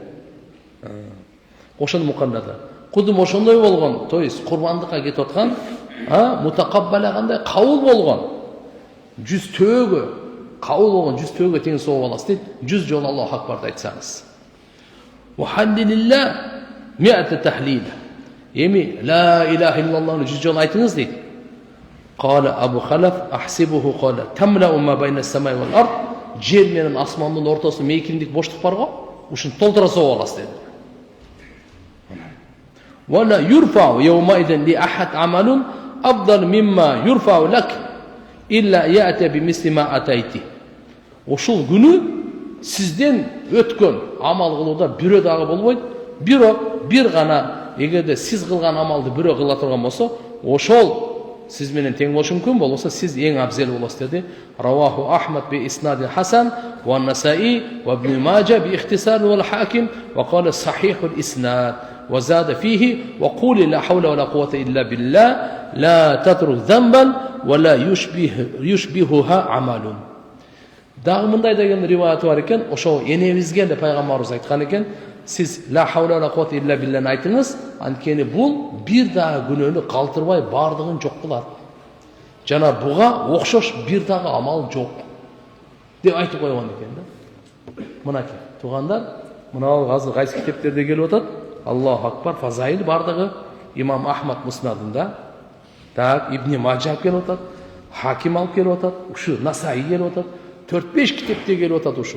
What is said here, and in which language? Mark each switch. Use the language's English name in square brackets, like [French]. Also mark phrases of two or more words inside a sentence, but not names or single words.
[Kyrgyz] Ошону мукаллада. Кудум ошондой болгон, [Russian] то есть [Kyrgyz] курбандыкка кетип аткан, мутакаббала кандай кабыл болгон. 100 төөгө, кабыл болгон 100 төөгө тең сооп аласыз дейт. 100 жолу [Arabic] الله أكبر [Kyrgyz] айтсаңыз. [Arabic] وهلل مئة تهليل. Emi لا إله إلا الله [Kyrgyz] 100 жол айтыңыз дейди. [Arabic] قال أبو خلف أحسبه قال تملأ ما بين السماء والأرض. [Kyrgyz] Жер менен асмандын ортосунда мейкиндик боштук бар го, ушуну толтура согуп аласыз dedi. [Arabic] ولا يرفع يومئذ لأحد عمل أفضل مما يرفع لك إلا يأتي بمثل ما أتيت. [Kyrgyz] Ошол күнү сизден өткөн амал кылууда бирөө дагы болбойт. Бир гана эгерде сиз кылган амалды бирөө кыла турган болсо, ошол siz менен тең болушу мүмкүн, болбосо сиз эң абзел болосуз dedi. [Arabic] رواه أحمد بإسناد حسن والنسائي وابن ماجه باختصار والحاكم وقال صحيح الإسناد وزاد فيه وقل لا حول ولا قوة إلا بالله لا تترك ذنبا ولا يشبهها عمل. [Kyrgyz] Дагы мындай деген риваяты бар экен, ошо энебизге де пайгамбарыбыз айткан экен, siz [Arabic] لا حول ولا قوة إلا بالله [Kyrgyz] aytыңыз, анткени бул бир дагы күнөөнү калтырбай бардыгын жок кылат. Жана буга окшош бир дагы амал жок деп айтып койгон экен да. Мынакей туугандар, мына азыр кайсы китептерде келип атат? [Arabic] الله أكبر, [Kyrgyz] фазаил бардыгы имам Ахмад муснадында, так Ибн Маджа келип атат, Хаким алып келип атат, ушу Насаи келип атат, 4-5 китепте келип атат ушу.